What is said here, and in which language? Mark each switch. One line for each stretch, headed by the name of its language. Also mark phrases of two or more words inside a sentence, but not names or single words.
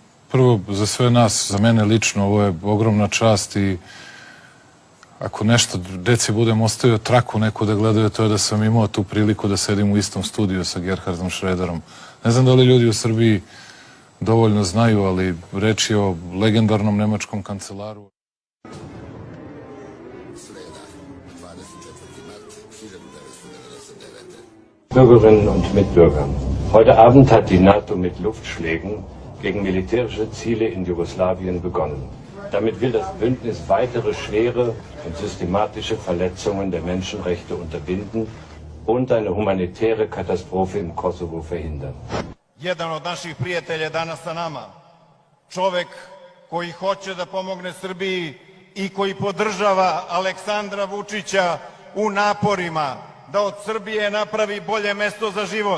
Serbian: Prvo, za sve nas, za mene lično, ovo je ogromna čast i ako nešto deci budem ostavio traku neku da gledaju, to je da sam imao tu priliku da sedim u istom studiju sa Gerhardom Schröderom. Ne znam da li ljudi u Srbiji dovoljno znaju, ali reč je o legendarnom nemačkom kancelaru.
German: Bürgerinnen und Mitbürger, heute Abend hat die NATO mit Luftschlägen gegen militärische Ziele in Jugoslawien begonnen. Damit will das Bündnis weitere schwere und systematische Verletzungen der Menschenrechte unterbinden und eine humanitäre Katastrophe im Kosovo verhindern.
Serbian: Jedan od naših prijatelja je danas sa nama. Čovek koji hoće da pomogne Srbiji i koji podržava Aleksandra Vučića u naporima da od Srbije napravi bolje mesto za život.